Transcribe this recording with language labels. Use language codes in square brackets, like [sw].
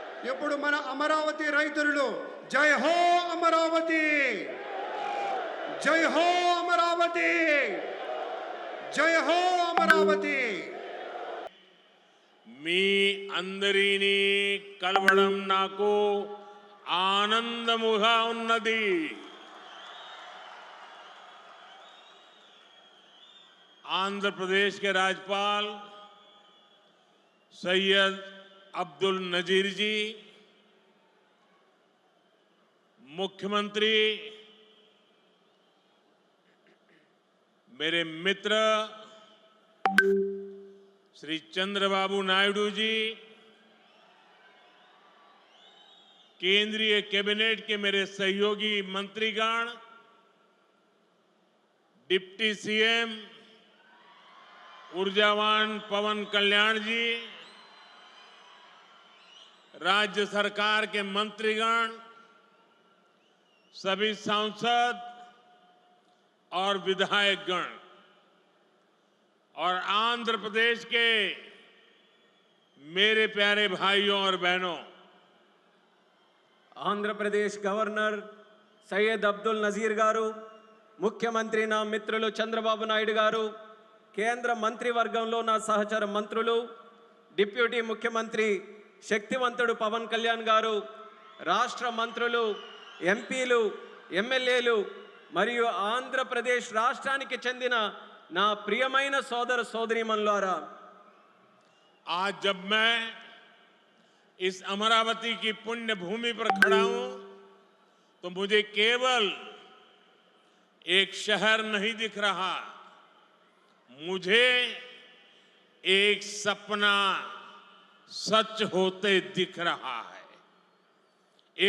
[te] ఇప్పుడు మన అమరావతి రైతులు జై హో అమరావతి, జై హో అమరావతి, జై హో అమరావతి. మీ అందరినీ కలవడం నాకు ఆనందముగా ఉన్నది. [hi] आंध्र प्रदेश के राज्यपाल सैयद अब्दुल नजीर जी, मुख्यमंत्री मेरे मित्र श्री चंद्रबाबू नायडू जी, केंद्रीय कैबिनेट के मेरे सहयोगी मंत्रीगण, डिप्टी सीएम ऊर्जावान पवन कल्याण जी, राज्य सरकार के मंत्रीगण, सभी सांसद और विधायकगण और आंध्र प्रदेश के मेरे प्यारे भाइयों और बहनों, [te] आंध्र प्रदेश गवर्नर सैयद अब्दुल नजीर गारू, मुख्यमंत्री ना मित्रुलु चंद्रबाबु नायडू गारू, కేంద్ర మంత్రివర్గంలో నా సహచర మంత్రులు, డిప్యూటీ ముఖ్యమంత్రి శక్తివంతుడు పవన్ కళ్యాణ్ గారు, రాష్ట్ర మంత్రులు, ఎంపీలు, ఎమ్మెల్యేలు మరియు ఆంధ్రప్రదేశ్ రాష్ట్రానికి చెందిన నా ప్రియమైన సోదర సోదరీమణులారా, [hi] आज जब मैं इस अमरावती की पुण्य भूमि पर खड़ा हूं तो मुझे केवल एक शहर नहीं दिख रहा, मुझे एक सपना सच होते दिख रहा है।